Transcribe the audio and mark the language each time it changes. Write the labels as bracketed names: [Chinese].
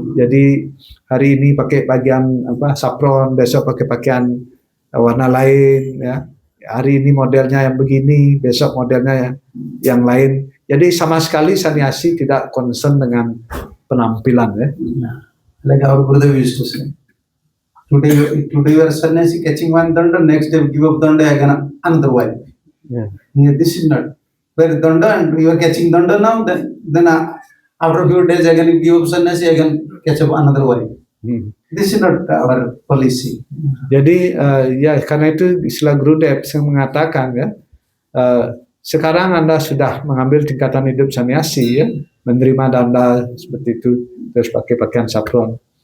[Indonesian] Jadi hari ini pakai bagian saffron, besok pakai pakaian warna lain ya. Hari ini modelnya yang begini, besok modelnya yang lain. Jadi sama sekali sannyasi tidak concern dengan penampilan ya. [English] Like our Gurudev used to say, today you are sannyasi catching one danda, next day give up danda again another wife. Yeah, this is not. Where danda and you are catching danda now, then after a few days again you give up sannyasi again catch up another wife. This is not our policy. [Indonesian] Jadi ya karena itu istilah Gurudev yang mengatakan ya, sekarang Anda sudah mengambil tingkatan hidup sannyasi ya, menerima danda seperti itu, terus pakai pakaian saffron.